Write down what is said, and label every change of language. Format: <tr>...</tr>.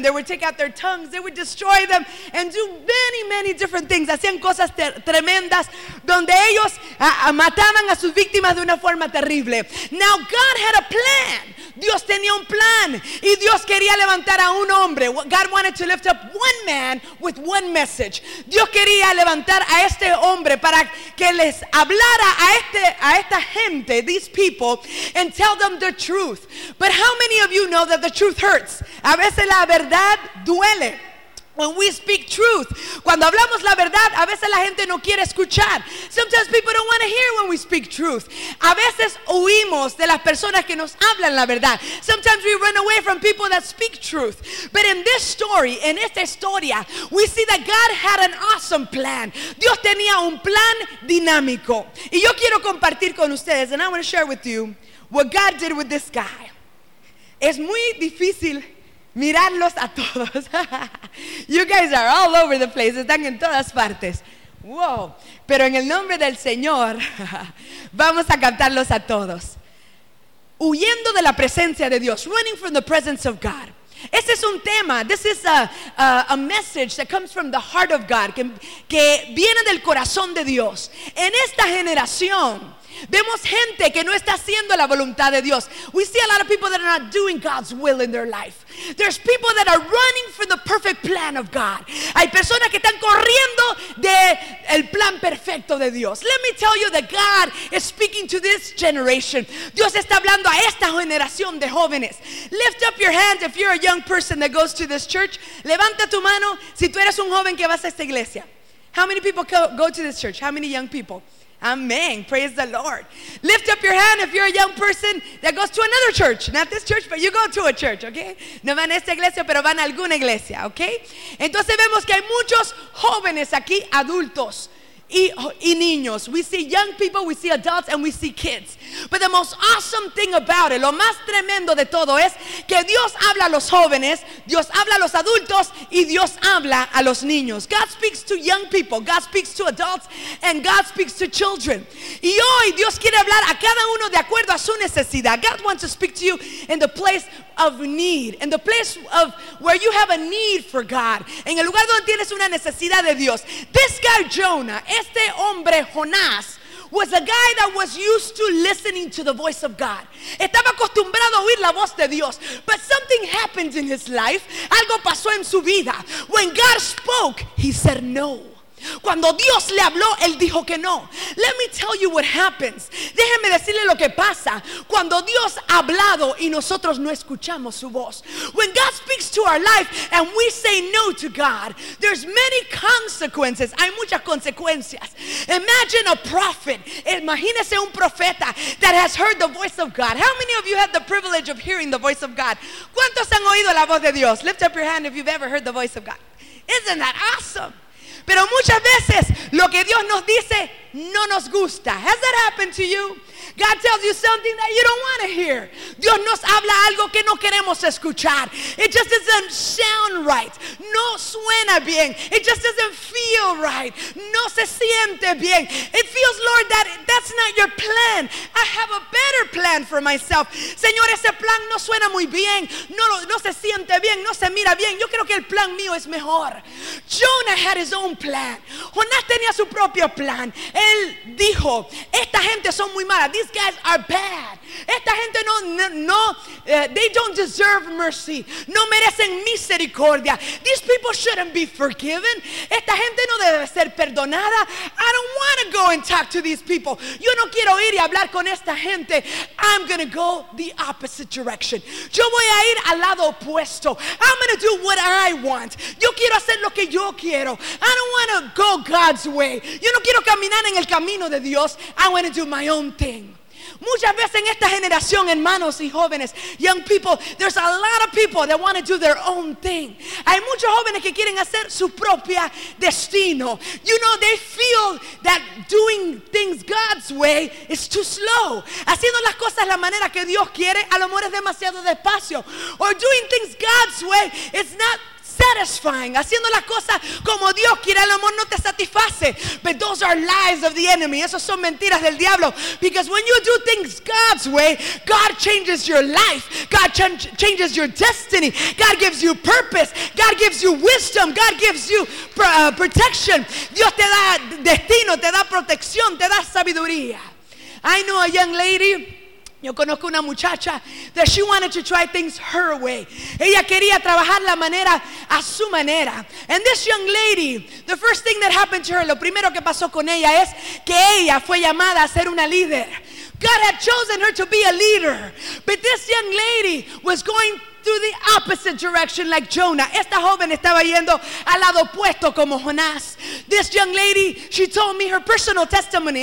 <en>They would take out their tongues. They would destroy them and do many, many different things.</en> <es>Hacían cosas tremendas donde ellos mataban a sus víctimas de una forma terrible.</es> <en>Now God had a plan.</en> <es>Dios tenía un plan y Dios quería levantar a un hombre.</es> <en>God wanted to lift up one man with one message.</en> <es>Dios quería levantar a este hombre para que les hablara a esta gente,</es> <en>these people, and tell them the truth. But how many of you know that the truth hurts?</en> <es>A veces la verdad duele.</es> <en>When we speak truth,</en> <es>cuando hablamos la verdad, a veces la gente no quiere escuchar.</es> <en>Sometimes people don't want to hear when we speak truth.</en> <es>A veces huimos de las personas que nos hablan la verdad.</es> <en>Sometimes we run away from people that speak truth. But in this story,</en> <es>en esta historia,</es> <en>we see that God had an awesome plan.</en> <es>Dios tenía un plan dinámico. Y yo quiero compartir con ustedes,</es> <en>and I want to share with you what God did with this guy.</en> <es>Es muy difícil mirarlos a todos.</es> <en>You guys are all over the place.</en> <es>Están en todas partes.</es> <en>Wow.</en> <es>Pero en el nombre del Señor, vamos a captarlos a todos. Huyendo de la presencia de Dios.</es> <en>Running from the presence of God.</en> <es>Ese es un tema.</es> <en>This is a message that comes from the heart of God.</en> <es>Que viene del corazón de Dios. En esta generación, Vemos gente que no está haciendo la voluntad de Dios.</es> <en>We see a lot of people that are not doing God's will in their life. There's people that are running from the perfect plan of God.</en> <es>Hay personas que están corriendo del plan perfecto de Dios.</es> <en>Let me tell you that God is speaking to this generation.</en> <es>Dios está hablando a esta generación de jóvenes.</es> <en>Lift up your hands if you're a young person that goes to this church.</en> <es>Levanta tu mano si tú eres un joven que vas a esta iglesia.</es> <en>How many people go to this church? How many young people? Amen. Praise the Lord. Lift up your hand if you're a young person that goes to another church. Not this church, but you go to a church, okay?</en> <es>No van a esta iglesia, pero van a alguna iglesia,</es> <en>okay?</en> <es>Entonces vemos que hay muchos jóvenes aquí, adultos y niños.</es> <en>We see young people, we see adults, and we see kids. But the most awesome thing about it,</en> <es>lo más tremendo de todo es que Dios habla a los jóvenes, Dios habla a los adultos, y Dios habla a los niños.</es> <en>God speaks to young people, God speaks to adults, and God speaks to children.</en> <es>Y hoy Dios quiere hablar a cada uno de acuerdo a su necesidad.</es> <en>God wants to speak to you in the place of need, in the place of where you have a need for God,</en> <es>en el lugar donde tienes una necesidad de Dios.</es> <en>This guy Jonah,</en> <es>este hombre Jonás,</es> <en>was a guy that was used to listening to the voice of God.</en> <es>Estaba acostumbrado a oír la voz de Dios.</es> <en>But something happened in his life.</en> <es>Algo pasó en su vida.</es> <en>When God spoke, he said no.</en> <es>Cuando Dios le habló, él dijo que no.</es> <en>Let me tell you what happens.</en> <es>Déjeme decirle lo que pasa cuando Dios ha hablado y nosotros no escuchamos su voz.</es> <en>When God speaks to our life and we say no to God, there's many consequences.</en> <es>Hay muchas consecuencias.</es> <en>Imagine a prophet.</en> <es>Imagínese un profeta</es> <en>that has heard the voice of God. How many of you had the privilege of hearing the voice of God?</en> <es>¿Cuántos han oído la voz de Dios?</es> <en>Lift up your hand if you've ever heard the voice of God. Isn't that awesome?</en> <es>Pero muchas veces lo que Dios nos dice no nos gusta.</es> <en>Has that happened to you? God tells you something that you don't want to hear.</en> <es>Dios nos habla algo que no queremos escuchar.</es> <en>It just doesn't sound right.</en> <es>No suena bien.</es> <en>It just doesn't feel right.</en> <es>No se siente bien.</es> <en>It feels, Lord, that that's not your plan. I have a better plan for myself.</en> <es>Señor, ese plan no suena muy bien. No se siente bien. No se mira bien. Yo creo que el plan mío es mejor.</es> <en>Jonah had his own plan.</en> <es>Jonás tenía su propio plan. Él dijo, esta gente son muy malas.</es> <en>These guys are bad.</en> <es>Esta gente</es> <en>they don't deserve mercy.</en> <es>No merecen misericordia.</es> <en>These people shouldn't be forgiven.</en> <es>Esta gente no debe ser perdonada.</es> <en>I don't want to go and talk to these people.</en> <es>Yo no quiero ir y hablar con esta gente.</es> <en>I'm going to go the opposite direction.</en> <es>Yo voy a ir al lado opuesto.</es> <en>I'm going to do what I want.</en> <es>Yo quiero hacer lo que yo quiero.</es> <en>I don't want to go God's way.</en> <es>Yo no quiero caminar en el camino de Dios.</es> <en>I want to do my own thing.</en> <es>Muchas veces en esta generación, hermanos y jóvenes,</es> <en>young people, there's a lot of people that want to do their own thing.</en> <es>Hay muchos jóvenes que quieren hacer su propia destino.</es> <en>You know, they feel that doing things God's way is too slow.</en> <es>Haciendo las cosas la manera que Dios quiere, a lo mejor es demasiado despacio.</es> <en>Or doing things God's way is not satisfying.</en> <es>Haciendo las cosas como Dios quiere, el amor no te satisface.</es> <en>But those are lies of the enemy.</en> <es>Esos son mentiras del diablo.</es> <en>Because when you do things God's way, God changes your life. God changes your destiny. God gives you purpose. God gives you wisdom. God gives you protection.</en> <es>Dios te da destino, te da protección, te da sabiduría.</es> <en>I know a young lady.</en> <es>Yo conozco una muchacha</es> <en>that she wanted to try things her way.</en> <es>Ella quería trabajar la manera a su manera.</es> <en>And this young lady, the first thing that happened to her,</en> <es>lo primero que pasó con ella es que ella fue llamada a ser una líder.</es> <en>God had chosen her to be a leader. But this young lady was going through the opposite direction like Jonah.</en> <es>Esta joven estaba yendo al lado opuesto como Jonás.</es> <en>This young lady, she told me her personal testimony.</en>